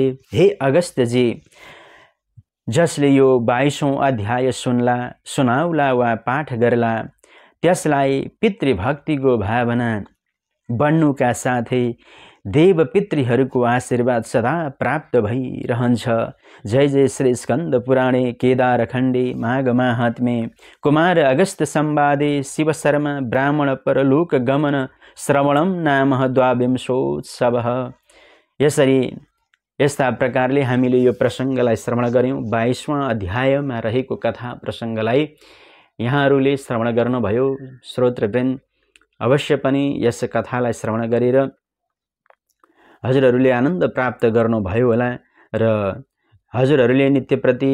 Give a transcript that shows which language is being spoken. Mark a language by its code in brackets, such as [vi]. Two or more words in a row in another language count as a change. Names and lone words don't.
[ne] हे अगस्त्यजी, जसले यो 22औं अध्याय सुनाउला वा पाठ गर्ला त्यसलाई पितृभक्तिको भावना बढ्नुका साथै देव पितृहरूको आशीर्वाद सदा प्राप्त भइरहन्छ। [sa] जय जय श्री स्कंद पुराणे केदारखण्डे माघ माहात्म्ये कुमार अगस्त संवादे शिव शर्मा ब्राह्मण परलोक गमन श्रवणम नाम द्वाविंशोत्सवः। [ne] यसरी यस्ता प्रकारले हामीले यो प्रसङ्गलाई श्रवण गर्यौं। 22वां अध्यायमा रहेको कथा प्रसङ्गलाई यहाँहरूले श्रवण गर्नुभयो। श्रोतृवृन्द, अवश्य पनि यस कथालाई श्रवण गरेर हजुरहरूले आनन्द प्राप्त गर्नुभयो होला र हजुरहरूले नित्यप्रति